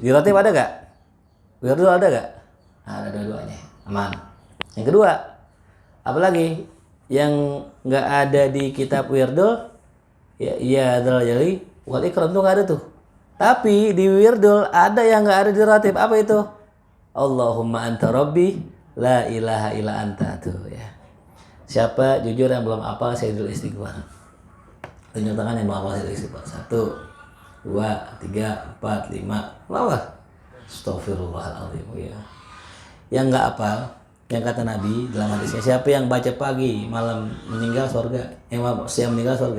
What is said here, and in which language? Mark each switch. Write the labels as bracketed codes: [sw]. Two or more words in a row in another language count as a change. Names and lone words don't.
[id] Di Ratib ada gak? Wirdul ada gak? Nah, ada dua-duanya. Aman. Yang kedua, apalagi yang nggak ada di kitab Wirdul ya adalah [ar] جلال والإكرام [id] tuh nggak ada tuh. Tapi di Wirdul ada yang nggak ada di Ratib. Apa itu? [ar] اللهم أنت ربي لا إله إلا أنت [id] tuh ya. Siapa jujur yang belum hafal Sayyidul Istighfar? Tunjuk tangan yang belum hafal Sayyidul Istighfar. 1, 2, 3, 4, 5. Bawah. Astaghfirullahaladzim ya. Yang nggak hafal, yang kata Nabi dalam hadisnya, siapa yang baca pagi malam meninggal surga, siang meninggal surga.